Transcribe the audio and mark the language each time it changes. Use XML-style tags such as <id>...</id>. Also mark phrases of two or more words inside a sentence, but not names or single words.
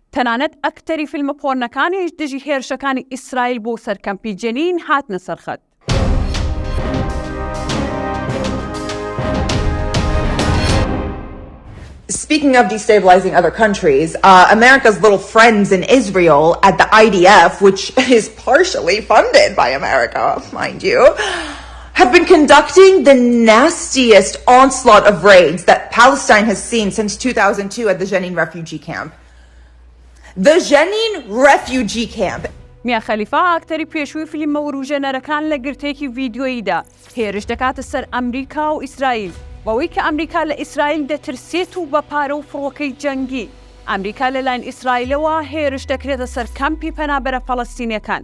<ckb>تەنانەت ئەکتەری فیلمە پۆرنەکانیش دژی هێرشەکانی ئیسرائیل بۆ سەرکەمپی جنین هاتنە سەرخەت.</ckb> <en>Speaking of destabilizing other countries, America's little friends in Israel at the IDF, which is partially funded by America, mind you, have been conducting the nastiest onslaught of raids that Palestine has seen since 2002 at the Jenin refugee camp. The Jenin refugee camp.</en> <ckb>میا خەلیفە ئاکتەری پێشووی فیلمە وروژێنەرەکان لە گرتێکی ڤیدیۆییدا هێرش دەکاتە سەر ئەمریکا و ئیسرائیل بەوەی کە ئەمریکا لە ئیسرائیل دەترسێت و بە پارە و فڕۆکەی جەنگی ئەمریکا لەلایەن ئیسرائیلەوە هێرش دەکرێتە سەر کەمپی پەنابەرە فەڵەستینیەکان.</ckb>